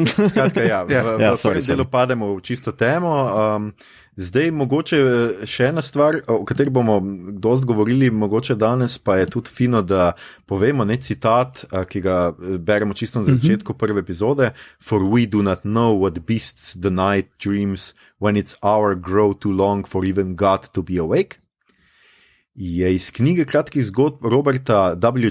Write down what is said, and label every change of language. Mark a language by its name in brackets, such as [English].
[Slovenian] Skratka, ja, v prvem delu pademo v čisto temo. Zdaj, mogoče še ena stvar, o kateri bomo dosti govorili, mogoče danes, pa je tudi fino, da povemo citat, ki ga beremo čisto na začetku prve epizode. [English] For we do not know what beasts the night dreams when its hour grow too long for even God to be awake. [Slovenian] Je iz knjige kratkih zgodb Roberta W.